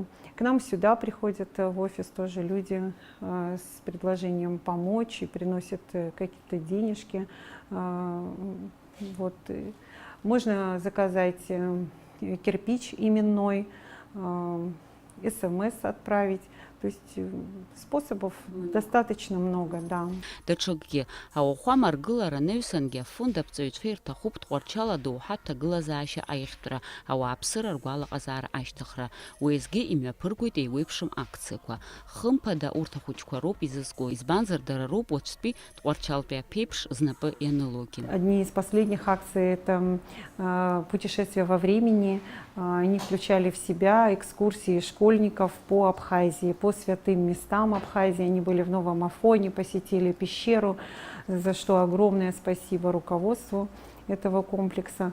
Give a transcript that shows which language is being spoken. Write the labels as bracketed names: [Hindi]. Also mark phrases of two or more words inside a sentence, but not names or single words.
[Russian] К нам сюда приходят в офис тоже люди с предложением помочь и приносят какие-то денежки. Вот. Можно заказать кирпич именной, СМС отправить. То есть способов достаточно много, да. [Abkhazian] Даҽакгьы, ауахәа маргылара наҩсангьы афонд аԥҵаҩцәа ирҭахуп Тҟәарчал адоуҳа ҭагылазаашьа аихтәра, ауааԥсыра ргәалаҟазаара ашьҭыхра. Уеизгьы имҩаԥыргоит еиуеиԥшым акциақәа. Хымԥада урҭ ахәыҷқәа роуп изызго, избанзар дара роуп уаҵәтәи Тҟәарчалтәи аԥеиԥш знапы ианылогьы. [Russian] Одни из последних акций – это путешествия во времени. Они включали в себя экскурсии школьников по Абхазии, по святым местам Абхазии. Они были в Новом Афоне, посетили пещеру, за что огромное спасибо руководству этого комплекса.